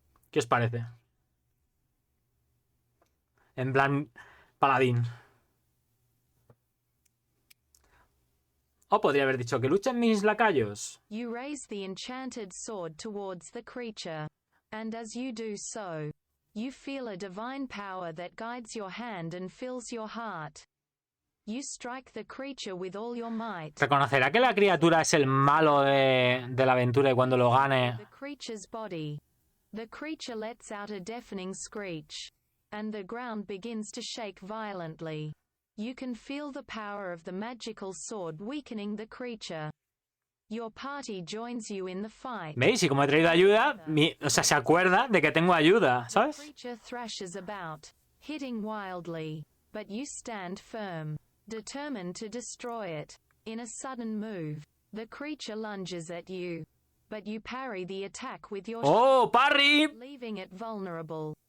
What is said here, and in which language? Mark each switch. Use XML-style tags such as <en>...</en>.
<es>¿Qué os parece? En plan paladín. O podría haber dicho que luchen mis lacayos.</es> <en>You raise the enchanted sword towards the creature, and as you do so, you feel a divine power that guides your hand and fills your heart. You strike the creature with all your might.</en> <es>¿Reconocerá que la criatura es el malo de la aventura y cuando lo gane?</es> <en>The creature's body. The creature lets out a deafening screech, and the ground begins to shake violently. You can feel the power of the magical sword weakening the creature. Your party joins you in the fight.</en> <es>¿Veis? Y como he traído ayuda, o sea, se acuerda de que tengo ayuda, ¿sabes?</es> <en>The creature thrashes about, hitting wildly, but you stand firm, determined to destroy it. In a sudden move, the creature lunges at you, but you parry the attack with your ¡Oh, parry! leaving it vulnerable.</en>